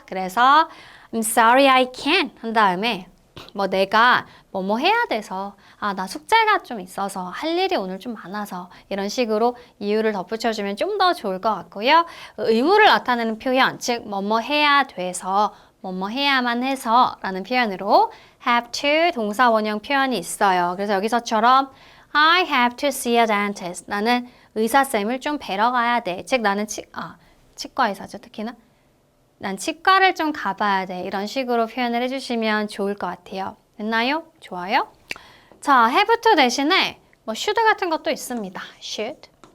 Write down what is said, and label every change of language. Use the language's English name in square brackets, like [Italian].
[Korean] 그래서 [English] I'm sorry I can't [Korean] 한 다음에 뭐 내가 뭐뭐 해야 돼서 아, 나 숙제가 좀 있어서 할 일이 오늘 좀 많아서 이런 식으로 이유를 덧붙여주면 좀 더 좋을 것 같고요. 의무를 나타내는 표현, 즉 뭐뭐 해야 돼서 뭐뭐 해야만 해서 라는 표현으로 have to 동사 원형 표현이 있어요. 그래서 여기서처럼 [English] I have to see a dentist. [Korean] 나는 의사쌤을 좀 뵈러 가야 돼. 즉 나는 치과 의사죠. 특히나 난 치과를 좀 가봐야 돼. 이런 식으로 표현을 해주시면 좋을 것 같아요. 됐나요? 좋아요? 자, have to 대신에 뭐 should 같은 것도 있습니다. [English] should.